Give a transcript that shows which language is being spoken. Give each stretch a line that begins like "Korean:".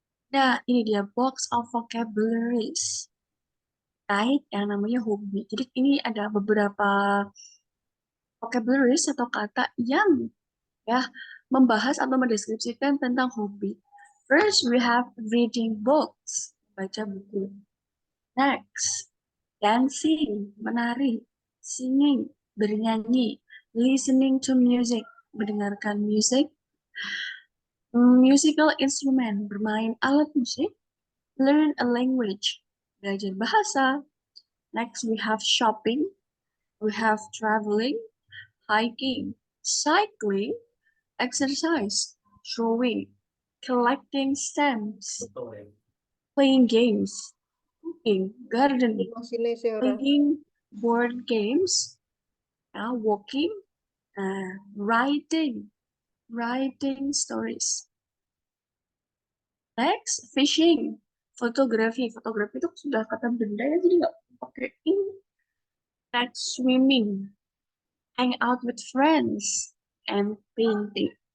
Indonesian: Nah, ini dia
English: box of vocabularies.
Indonesian: Right, yang namanya hobi. Jadi ini ada beberapa vocabularies atau kata yang ya membahas atau mendeskripsikan tentang hobi.
English: First, we have reading books,
Indonesian: baca buku.
English: Next, dancing,
Indonesian: menari,
English: singing,
Indonesian: bernyanyi,
English: listening to music,
Indonesian: mendengarkan musik,
English: musical instrument,
Indonesian: bermain alat musik,
English: learn a language,
Indonesian: belajar bahasa.
English: Next, we have shopping, we have traveling, hiking, cycling, exercise, drawing, collecting stamps, playing games, cooking, gardening, playing board games, walking, writing stories. Next, fishing, fotografi.
Indonesian: Fotografi itu sudah kata benda ya, jadi nggak pakai ini.
English: Next, swimming, hang out with friends, and painting.